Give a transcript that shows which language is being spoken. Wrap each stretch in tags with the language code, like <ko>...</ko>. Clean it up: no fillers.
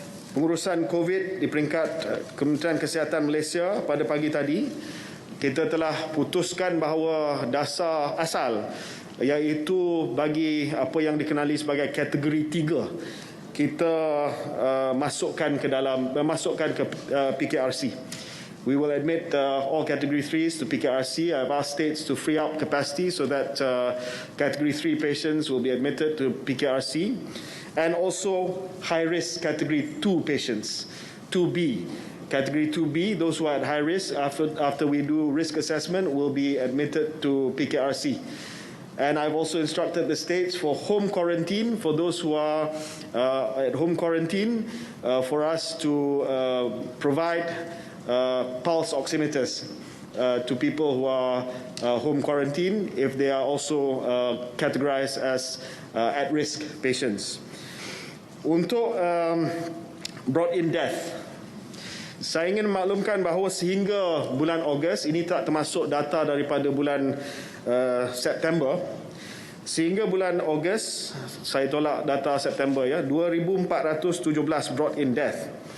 <ms>pengurusan COVID di peringkat Kementerian Kesihatan Malaysia pada pagi tadi, kita telah putuskan bahawa dasar asal, iaitu bagi apa yang dikenali sebagai kategori 3, kita masukkan ke PKRC.</ms> <en>We will admit all category 3s to PKRC. I've asked states to free up capacity so that category 3 patients will be admitted to PKRC, and also high-risk category 2 patients, 2B. Category 2B, those who are at high risk, after we do risk assessment, will be admitted to PKRC. And I've also instructed the states for home quarantine, for those who are at home quarantine, for us to provide pulse oximeters to people who are home quarantine if they are also categorized as at-risk patients.</en> <ms>Untuk brought-in death, saya ingin memaklumkan bahawa sehingga bulan Ogos, ini tak termasuk data daripada bulan September, sehingga bulan Ogos, saya tolak data September 2,417 brought-in death.</ms>